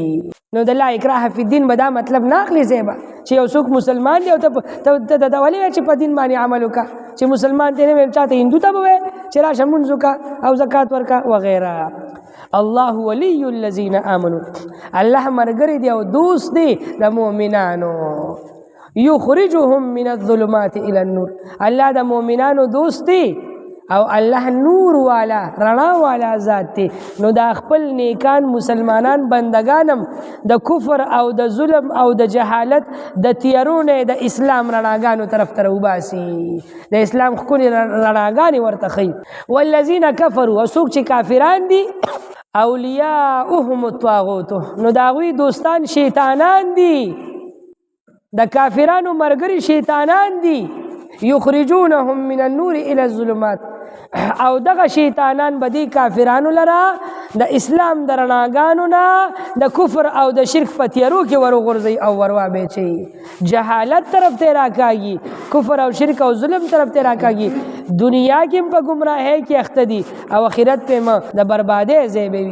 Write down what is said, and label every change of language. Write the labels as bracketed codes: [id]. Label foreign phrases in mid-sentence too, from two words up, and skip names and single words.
[ps] نو د [ar] لا اکراه فی الدین [ps] به دا مطلب نه اخلي صاحبه چې یو څوک مسلمان دی او ته ولې وایې چې په دین باندې عمل وکړه، چې مسلمان دی نه ویل چاته هندو ته به وایې چې راشه مونځ وکړه او زکات ورکړه وغیره. [ar] الله ولی الذین آمنوا، [ps] الله ملګری دی او دوست دی د مؤمنانو. [ar] یخرجهم من الظلمات الى النور، [ps] الله د مؤمنانو دوست دی او الله نور والا رڼا والا ذات دی. نو دا خپل نیکان مسلمانان بندگانم د کفر او د ظلم او د جهالت د تیارونه د اسلام رڼاګانو طرف ته راوباسي، د اسلام ښکلې رڼاګانې ورته ښیي. [ar] والذین کفروا، [ps] وڅوک چې کافران دي، [ar] اولیاؤهم الطاغوت، [ps] نو د هغوی دوستان شیطانان دي، د کافرانو مرګري شیطانان دي. [ar] یخرجونهم من النور الى الظلمات، [ps] او دغه شیطانان به دي کافرانو لره د اسلام د رڼاګانو نه د کفر او د شرک په تیارو کې ورغورځي او وروابچي، جهالت طرف ته راکاږي، کفر او شرک او ظلم طرف ته راکاږي، دنیا کې په گمراهۍ کې اخته دي او آخرت په د بربادۍ ځای به وي.